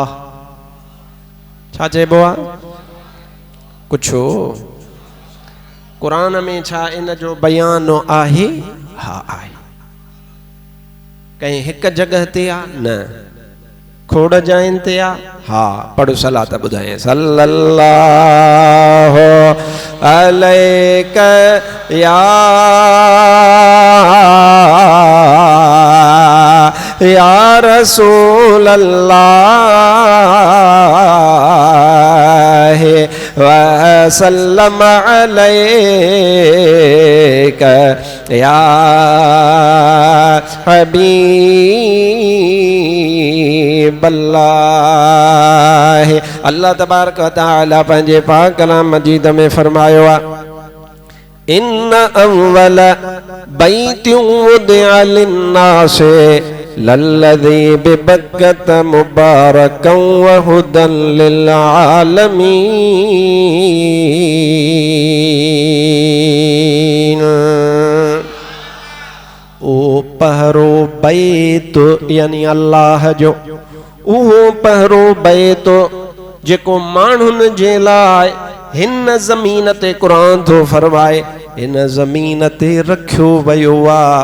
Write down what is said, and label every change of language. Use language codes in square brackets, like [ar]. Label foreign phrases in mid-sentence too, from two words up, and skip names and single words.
[sd] छा चइबो आहे? कुझु क़ुरान में छा इन जो बयान आहे? हा आहे। कहीं हिकु जगह ते आहे? न। खोड़ जाइन ते आहे? हा। पढ़ो सलात ॿुधाए। [ar] صلى الله عليك يا رسول الله وسلم عليك يا حبيب الله. [sd] अल्लाह तबारक व तआला पंहिंजे पाक कलाम मजीद में फरमायो आहे, [ar] إن أول بيت وضع للناس للذي ببكة مباركا وهدى للعالمين. [sd] ओ पहरो बैत यानी अल्लाह जो, उहो पहरो बैत जेको माण्हुनि जे लाइ हिन ज़मीन ते क़ुरान थो फरमाए हिन ज़मीन ते रखियो वियो आहे।